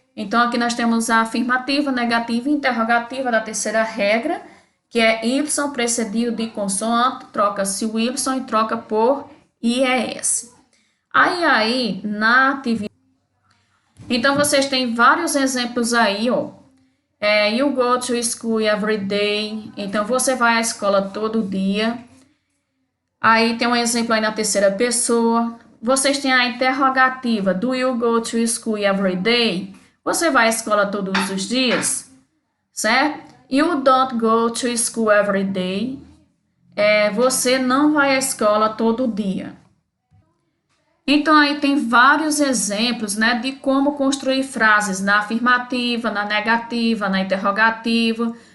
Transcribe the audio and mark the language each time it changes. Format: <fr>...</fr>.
<pt>Então, aqui nós temos a afirmativa, negativa e interrogativa da terceira regra, que é Y precedido de consoante, troca-se o Y e troca por IES. Aí, na atividade... Então, vocês têm vários exemplos aí, ó.</pt> <en>You go to school every day.</en> <pt>Então, você vai à escola todo dia. Aí, tem um exemplo aí na terceira pessoa. Vocês têm a interrogativa.</pt> <en>Do you go to school every day?</en> <pt>Você vai à escola todos os dias? Certo?</pt> <en>You don't go to school every day.</en> <pt>Você não vai à escola todo dia. Então, aí tem vários exemplos, né, de como construir frases na afirmativa, na negativa, na interrogativa.</pt>